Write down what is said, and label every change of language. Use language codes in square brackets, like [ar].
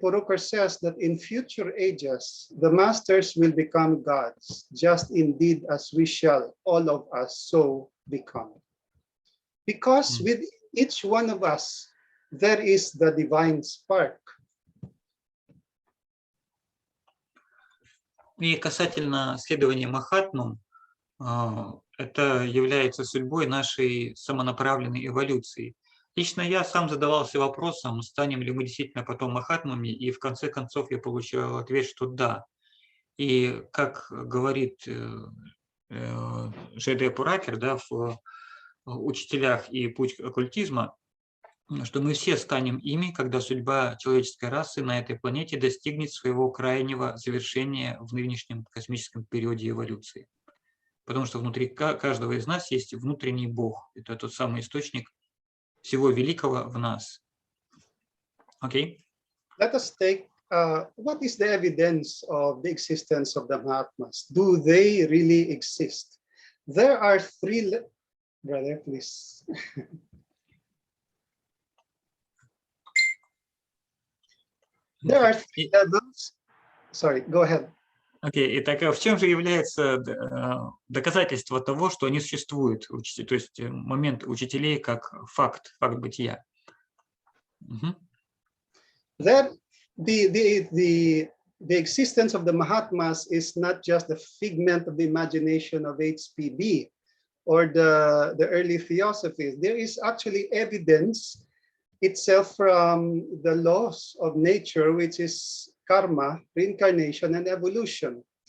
[en] Purukar says that in future ages, the masters will become gods, just indeed as we shall, all of us, so become. Because with each one of us, there is the divine spark. [ru] И касательно следования Махатмам, это является судьбой нашей самонаправленной эволюции. Лично я сам задавался вопросом, станем ли мы действительно потом Махатмами, и в конце концов я получил ответ, что да. И как говорит Ж.Д. Пуракер, да, в «Учителях и путь оккультизма», что мы все станем ими, когда судьба человеческой расы на этой планете достигнет своего крайнего завершения в нынешнем космическом периоде эволюции. Потому что внутри каждого из нас есть внутренний Бог. Это тот самый источник всего великого в нас. Окей? [en] Let us take, what is the evidence of the existence of the Mahatmas? Do they really exist? There are three, brother, please. There are three levels. Sorry, go ahead. [ru] Окей, итак, а в чем же является доказательство того, что они существуют, то есть момент учителей как факт бытия? Мгм. [en] That the existence of the Mahatmas is not just the figment of the imagination of HPB or the early theosophies. There is actually evidence itself from the laws of nature, which is karma, reincarnation, and evolution.